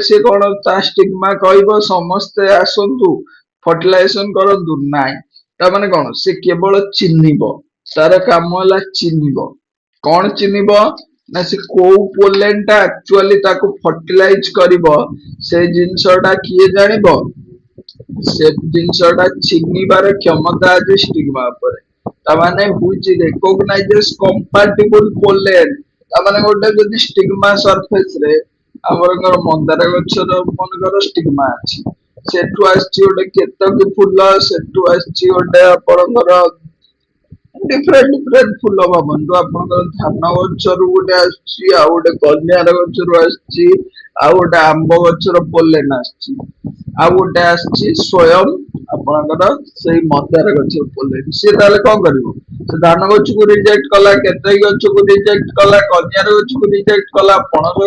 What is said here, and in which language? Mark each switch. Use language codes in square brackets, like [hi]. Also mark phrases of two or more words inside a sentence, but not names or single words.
[or] ସେ କଣ ତା ଷ୍ଟିଗ୍ମା କହିବ ସମସ୍ତେ ଆସନ୍ତୁ ଫର୍ଟିଲାଇଜେସନ କରନ୍ତୁ ନାଇଁ ତା ମାନେ କଣ ସେ କେବଳ ଚିହ୍ନିବ ତାର କାମ ହେଲା ଚିହ୍ନିବ କଣ ଚିହ୍ନିବ ନା ସେ କୋଉ ପୋଲେନ ଟା ଆକ୍ଚୁଆଲି ତାକୁ ଫର୍ଟିଲାଇଜ କରିବ ସେ ଜିନିଷଟା କିଏ ଜାଣିବ ସେ ଜିନିଷଟା ଚିହ୍ନିବାର କ୍ଷମତା ଅଛି ଷ୍ଟିଗ୍ମା ଉପରେ ତାମାନେ [en] which recognises compatible pollen [or] ତାମାନେ ଗୋଟେ ଯଦି [en] stigma surface [or] ରେ ଆମର ମନ୍ଦାର ଗଛର ମନେକର ଷ୍ଟିଗ୍ମା ଅଛି ସେଠୁ ଆସିଛି ଗୋଟେ କେତକୀ ଫୁଲ ସେଠୁ ଆସିଛି ଗୋଟେ ଆପଣଙ୍କର [en] different different [or] ଫୁଲ ଭାବନ୍ତୁ ଆପଣଙ୍କର ଧାନ ଗଛରୁ ଗୋଟେ ଆସିଛି ଆଉ ଗୋଟେ କନ୍ୟାର ଗଛରୁ ଆସିଛି ଆଉ ଗୋଟେ ଆମ୍ବ ଗଛର ପୋଲେନ ଆସିଛି ଆଉ ଗୋଟେ ଆସିଛି ସ୍ୱୟଂ ଆପଣଙ୍କର ସେଇ ମନ୍ଦାର ଗଛର ପୋଲେନ ସିଏ ତାହେଲେ କଣ କରିବ ସେ ଧାନ ଗଛକୁ ରିଜେକ୍ଟ କଲା କେତକୀ ଗଛକୁ ରିଜେକ୍ଟ କଲା କନ୍ୟାର ଗଛକୁ ରିଜେକ୍ଟ କଲା ପଣସ